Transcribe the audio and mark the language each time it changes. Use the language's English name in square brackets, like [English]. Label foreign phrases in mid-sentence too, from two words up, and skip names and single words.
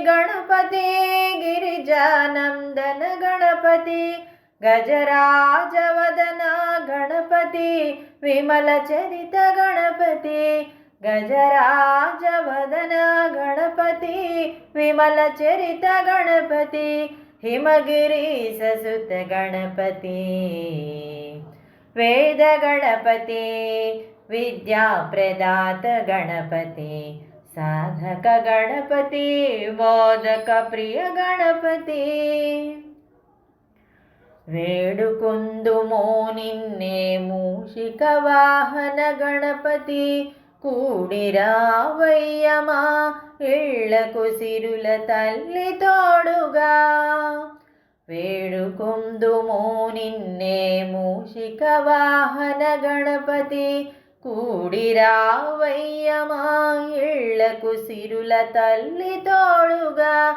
[Sanskrit] गणपति गिरिजानंदन गणपति गजराज वदन गणपति विमल चरित गणपति गजराज वदन गणपति विमल चरित गणपति हिमगिरीश सुत गणपति वेद गणपति विद्याप्रदात गणपति साधक गणपति मोदक प्रिय गणपति [Telugu] వేడుకొందుమో నిన్నే మూషిక వాహన గణపతి కూడిరావయ్యమా ఇళ్లకు సిరుల తల్లి తోడుగా వేడుకొందుమో నిన్నే మూషిక వాహన గణపతి కూడిరావయ్యమా ఇళ్లకు సిరుల తల్లి తోడుగా